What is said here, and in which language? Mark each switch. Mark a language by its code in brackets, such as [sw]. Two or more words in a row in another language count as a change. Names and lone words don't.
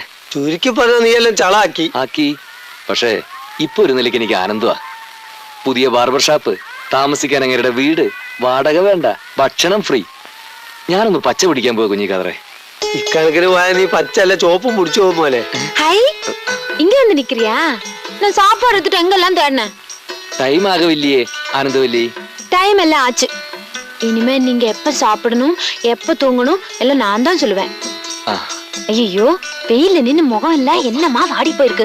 [ml] ചുരുക്കി പറഞ്ഞ നീ എല്ലാം ചളാക്കി ആക്കി. പക്ഷേ ഇപ്പൊ ഒരു നിലയ്ക്ക് എനിക്ക് ആനന്ദമാ. പുതിയ ബാർബർ ഷാപ്പ്, താമസിക്കാൻ അങ്ങേരുടെ വീട്, വാടക വേണ്ട, ഭക്ഷണം ഫ്രീ. ഞാനൊന്ന് പച്ച പിടിക്കാൻ പോയ കുഞ്ഞിക്കാതറേ. ഇക്കണക്കിന് പോയാൽ നീ പച്ചല്ല ചോപ്പും പിടിച്ചു പോകും പോലെ. [ta] இங்க வந்து நிக்கிறியா? நான் சாப்பாடு எடுத்துட்டு எங்கெல்லாம் தேடினேன். டைம் ஆகவில்லையே ஆனந்தவல்லி. டைம் எல்லாம் ஆச்சு. இனிமே நீங்க எப்ப சாப்பிடணும் எப்ப தூங்கணும் எல்லாம் நான் தான் சொல்லுவேன். ஐயோ வெயில நின்னு முகம் எல்லாம் என்னமா வாடி போயிருக்கு.